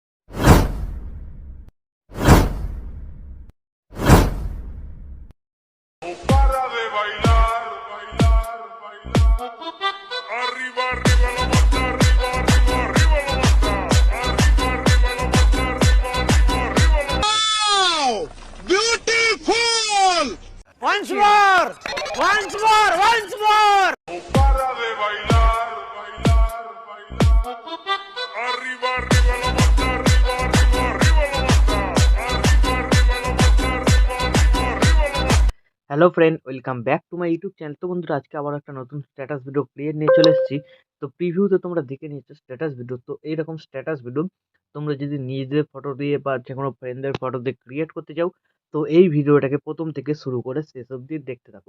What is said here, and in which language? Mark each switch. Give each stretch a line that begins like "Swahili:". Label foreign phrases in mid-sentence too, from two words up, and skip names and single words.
Spanish: Para de bailar, bailar, bailar. Arriba, arriba la mata, arriba, arriba, arriba la mata. Arriba, arriba la mata, arriba, arriba, arriba la mata.
English: Wow! Beautiful! Once more! Once more! Once more!
Spanish: Para de bailar, bailar, bailar. Arriba, arriba la mata, arriba, arriba, arriba la mata. Arriba, arriba la mata, arriba, arriba, arriba la mata.
English: Hello friend, welcome back to my YouTube channel.
Bangla: তো বন্ধুরা, আজকে আবার একটা নতুন
English: status video create
Bangla: নিয়ে চলে এসেছি। তো প্রিভিউতে তোমরা দেখে নিয়েছো
English: status video.
Bangla: তো এইরকম
English: status video
Bangla: তোমরা যদি নিজেদের ফটো দিয়ে বা যে কোনো ফ্রেন্ডের ফটো দিয়ে ক্রিয়েট করতে চাও, তো এই ভিডিওটাকে প্রথম থেকে শুরু করে শেষ অবধি দেখতে থাকো।